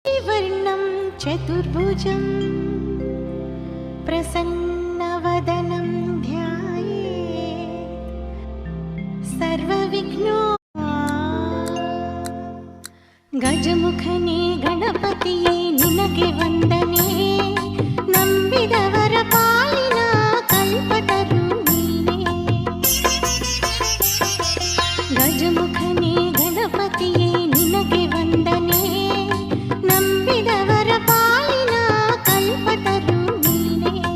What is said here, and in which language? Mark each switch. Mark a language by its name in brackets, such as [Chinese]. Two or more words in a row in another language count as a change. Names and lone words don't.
[Sanskrit] वर्णं चतुर्भुजं प्रसन्नवदनं ध्यायेत् सर्वविघ्नो [Kannada] ಗಜಮುಖನೆ ಗಣಪತಿಯೆ ನಿನಗೆ ವಂದನೆ ನಂಬಿದವರ ಪಾಲಿನ ಕಲ್ಪತರು ನೀನೇ ಗಜಮುಖನೇ ಗಣಪತಿಯೇ ನಿನಗೆ ವಂದನೆ ನಂಬಿದವರ ಪಾಲಿನ ಕಲ್ಪತರು ನೀನೇ